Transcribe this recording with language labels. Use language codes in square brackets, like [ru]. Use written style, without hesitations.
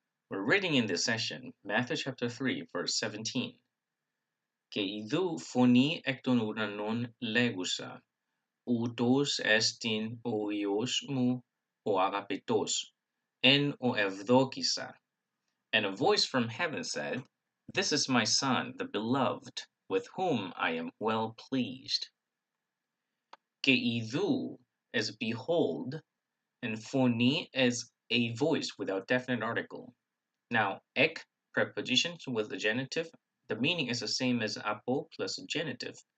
[en] We're reading in this session Matthew chapter 3, verse 17. [el] Και ιδού φωνή εκ των ουρανών λέγουσα, ούτως εστιν ο Υιός μου ο αγαπητός, εν ο ευδόκησα. [en] And a voice from heaven said, This is my son, the beloved, with whom I am well pleased. [el] Και ιδού [en] is behold, and phoni is a voice without definite article. Now, ek preposition with the genitive, the meaning is the same as apo plus genitive.